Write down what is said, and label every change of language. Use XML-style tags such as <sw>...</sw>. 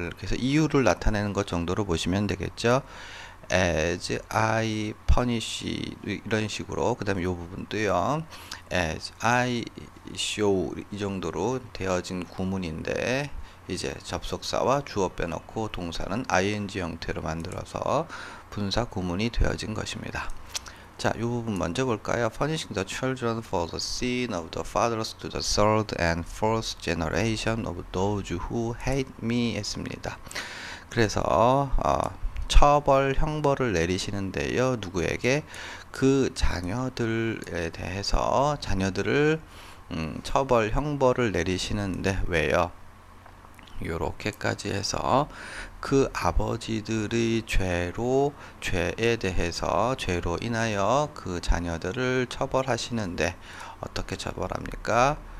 <ko>그래서 이유를 나타내는 것 정도로 보시면 되겠죠.</ko> <en>as I punish</en> <ko>이런 식으로, 그 다음에 이 부분도요,</ko> <en>as I show</en> <ko>이 정도로 되어진 구문인데 이제 접속사와 주어 빼놓고 동사는 ing 형태로 만들어서 분사 구문이 되어진 것입니다. 자, 이 부분 먼저 볼까요?</ko> <en>Punishing the children for the sin of the fathers to the third and fourth generation of those who hate me</en> <ko>했습니다. 그래서 처벌, 형벌을 내리시는데요. 누구에게? 그 자녀들에 대해서 자녀들을 처벌, 형벌을 내리시는데 왜요? 요렇게까지 해서 그 아버지들의 죄에 대해서 죄로 인하여 그 자녀들을 처벌하시는데 어떻게 처벌합니까?</ko>